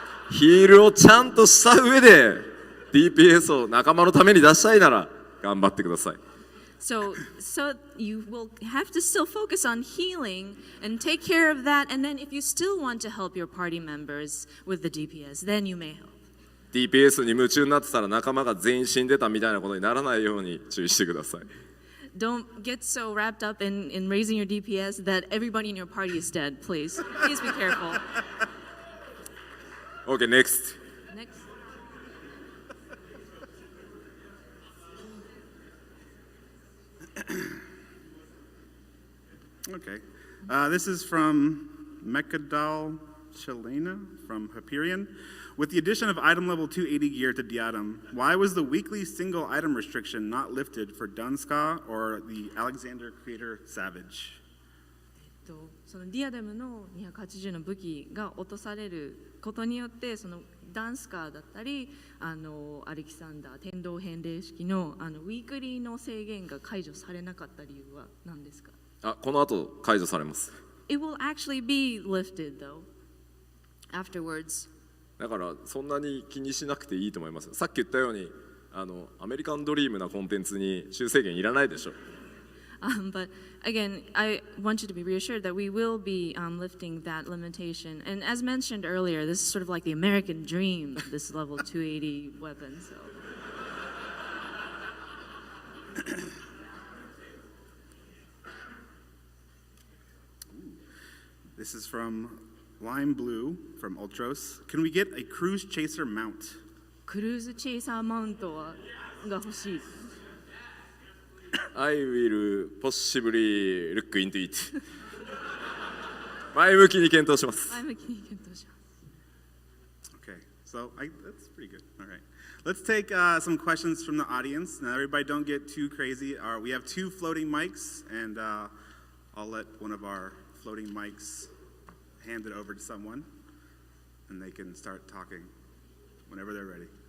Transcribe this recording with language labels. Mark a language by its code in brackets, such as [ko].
[ja] ヒールをちゃんとした上で DPS を仲間のために出したいなら頑張ってください。 [en] So you will have to still focus on healing and take care of that, and then if you still want to help your party members with the DPS, then you may help. DPS に夢中になってたら仲間が全員死んでたみたいなことにならないように注意してください。 Don't get so wrapped up in raising your DPS that everybody in your party is dead, please. Please be careful. OK, next. Next. Okay. This is from Mekadal Chelena from Hyperion. With the addition of item level 280 gear to Diadem, why was the weekly single item restriction not lifted for Dunska or the Alexander Creator Savage? [ja] そのディアデムの280の武器が落とされることによってそのダンスカーだったりアレキサンダー天道返礼式のウィークリーの制限が解除されなかった理由は何ですか？この後解除されます。 [en] It will actually be lifted though afterwards. [ja] だからそんなに気にしなくていいと思います。さっき言ったようにアメリカンドリームなコンテンツに修正限いらないでしょ。 [en] But again, I want you to be reassured that we will be lifting that limitation. And as mentioned earlier, this is sort of like the American dream, this level 280 weapon. So. This is from Lime Blue from Ultros. Can we get a Cruise Chaser mount? [ja] クルーズチェイサーマウントが欲しい。 [en] I will possibly look into it. [ja] 前向きに検討します。前向きに検討します。 [en] Okay, so that's pretty good. All right. Let's take some questions from the audience. Now, everybody don't get too crazy. We have 2 floating mics, and I'll let one of our floating mics hand it over to someone, and they can start talking whenever they're ready.